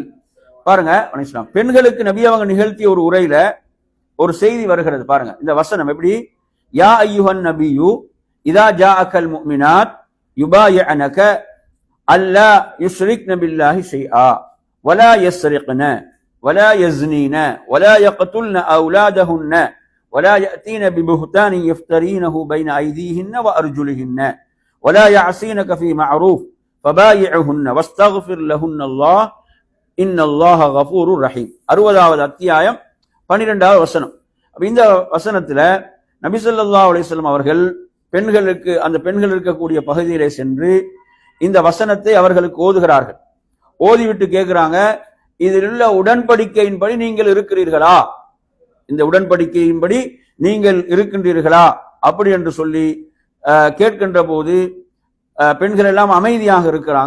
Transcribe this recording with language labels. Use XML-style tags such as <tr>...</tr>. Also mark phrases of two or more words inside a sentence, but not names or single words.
<ta>பாருங்க, பெண்களுக்கு நபி அவங்க நிகழ்த்திய ஒரு உரையில ஒரு செய்தி வருகிறது. பாருங்க இந்த வசனம் எப்படி,</ta> <ar>يا أيها النبي إذا جاءك المؤمنات يبايعنك ألا يشركن بالله شيئا ولا يسرقن ولا يزنين ولا يقتلن أولادهن ولا يأتين ببهتان يفترينه بين أيديهن وأرجلهن ولا يعصينك في معروف فبايعهن واستغفر لهن الله إن الله غفور رحيم.</ar> <ta>60வது அத்தியாயம் 12வது வசனம். இந்த வசனத்துல நபி</ta> <ar>صلى الله عليه وسلم</ar> <ta>அவர்கள் பெண்களுக்கு, அந்த பெண்கள் இருக்கக்கூடிய பகுதியிலே சென்று இந்த வசனத்தை அவர்களுக்கு ஓதுகிறார்கள். ஓதிவிட்டு கேட்கிறாங்க, இதில் உள்ள உடன்படிக்கையின்படி நீங்கள் இருக்கிறீர்களா, இந்த உடன்படிக்கையின்படி நீங்கள் இருக்கின்றீர்களா அப்படி என்று சொல்லி கேட்கின்ற போது பெண்கள் எல்லாம் அமைதியாக இருக்கிறாங்க.</ta>